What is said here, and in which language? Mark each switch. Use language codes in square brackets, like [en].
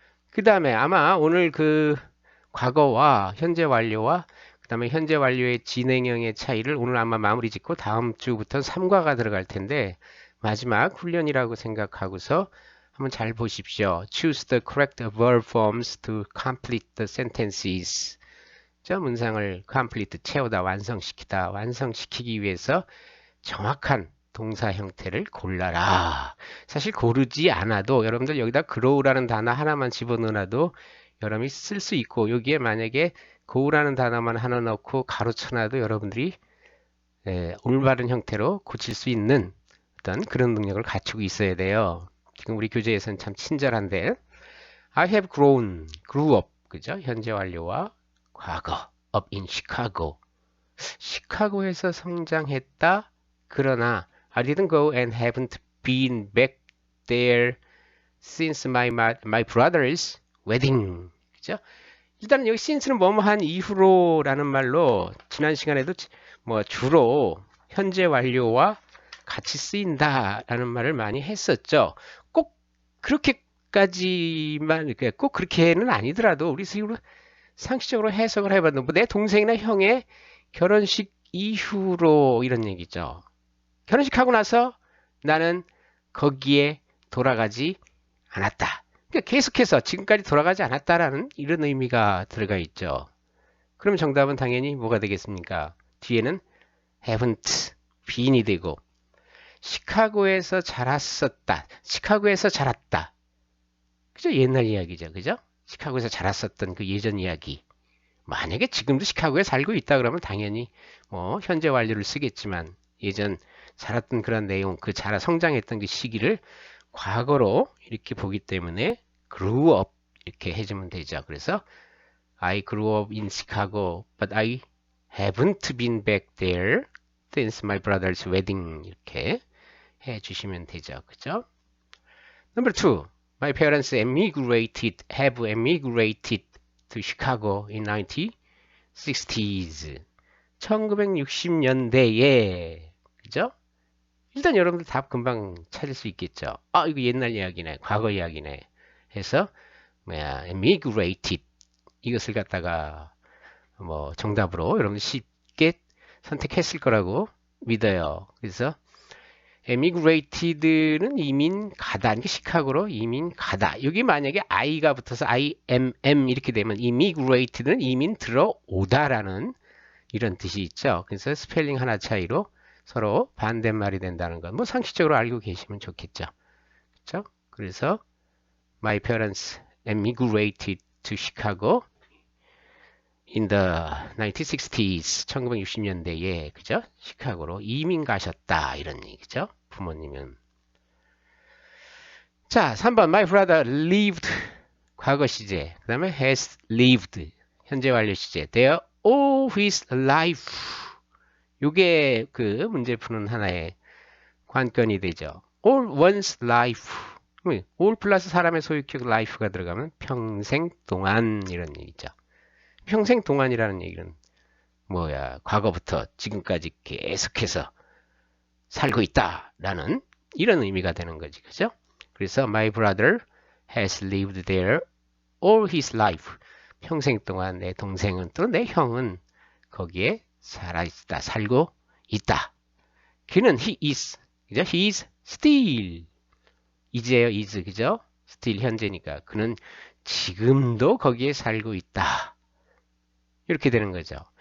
[ko] 그 다음에 아마 오늘 과거와 현재 완료와 그 다음에 현재 완료의 진행형의 차이를 오늘 아마 마무리 짓고 다음 주부터는 3과가 들어갈 텐데 마지막 훈련이라고 생각하고서 한번 잘 보십시오. [en] Choose the correct verb forms to complete the sentences. [ko] 저 문장을 complete, 채우다, 완성시키다, 완성시키기 위해서 정확한 동사 형태를 골라라. 사실 고르지 않아도 여러분들 여기다 grow라는 단어 하나만 집어넣어놔도 여러분이 쓸 수 있고 여기에 만약에 go라는 단어만 하나 넣고 가로쳐놔도 여러분들이 올바른 형태로 고칠 수 있는 어떤 그런 능력을 갖추고 있어야 돼요. 지금 우리 교재에서는 참 친절한데 [en] I have grown, grew up. [ko] 그죠? 현재 완료와 과거. [en] up in Chicago. [ko] 시카고에서 성장했다. 그러나 [en] I didn't go and haven't been back there since my brother's wedding. [ko] 그죠? 일단 여기 since는 뭐뭐한 이후로라는 말로 지난 시간에도 뭐 주로 현재 완료와 같이 쓰인다라는 말을 많이 했었죠. 꼭 그렇게까지만 꼭 그렇게는 아니더라도 우리 식으로 상식적으로 해석을 해봤는데 뭐 내 동생이나 형의 결혼식 이후로 이런 얘기죠. 결혼식 하고 나서 나는 거기에 돌아가지 않았다. 그러니까 계속해서 지금까지 돌아가지 않았다라는 이런 의미가 들어가 있죠. 그럼 정답은 당연히 뭐가 되겠습니까? 뒤에는 [en] haven't been [ko] 이 되고 시카고에서 자랐었다. 시카고에서 자랐다. 그죠? 옛날 이야기죠. 그죠? 시카고에서 자랐었던 그 예전 이야기. 만약에 지금도 시카고에 살고 있다 그러면 당연히 뭐 현재 완료를 쓰겠지만 예전 살았던 그런 내용, 그 자라 성장했던 그 시기를 과거로 이렇게 보기 때문에 [en] grew up [ko] 이렇게 해주면 되죠. [en] 그래서 I grew up in Chicago, but I haven't been back there since my brother's wedding [ko] 이렇게 해주시면 되죠. 그죠? [en] Number two, my parents have emigrated to Chicago in 1960s. [ko] 1960년대에 그죠? 일단 여러분들 답 금방 찾을 수 있겠죠. 아, 이거 옛날 이야기네. 과거 이야기네. 해서 뭐야, emigrated 이것을 갖다가 뭐 정답으로 여러분들 쉽게 선택했을 거라고 믿어요. 그래서 emigrated는 이민 가다. 이게 시카고로 이민 가다. 여기 만약에 I가 붙어서 IMM 이렇게 되면 immigrated는 이민 들어오다라는 이런 뜻이 있죠. 그래서 스펠링 하나 차이로 서로 반대말이 된다는 건 뭐 상식적으로 알고 계시면 좋겠죠. 그렇죠? [en] 그래서 my parents emigrated to Chicago in the 1960s. [ko] 1960년대에 그죠? 시카고로 이민 가셨다 이런 얘기죠. 부모님은. 자, 3번 [en] my brother lived [ko] 과거 시제. 그다음에 [en] has lived [ko] 현재 완료 시제. [en] There all his life. [ko] 요게 그 문제 푸는 하나의 관건이 되죠. [en] all one's life. [ko] all 플러스 사람의 소유격 life가 들어가면 평생 동안 이런 얘기죠. 평생 동안이라는 얘기는 뭐야? 과거부터 지금까지 계속해서 살고 있다라는 이런 의미가 되는 거지. 그죠? [en] 그래서 my brother has lived there all his life. [ko] 평생 동안 내 동생은 또 내 형은 거기에 살아있다, 살고 있다. 그는 [en] he is, 그죠? he is still. [ko] 이제요, [en] is, 그죠? still [ko] 현재니까. 그는 지금도 거기에 살고 있다. 이렇게 되는 거죠.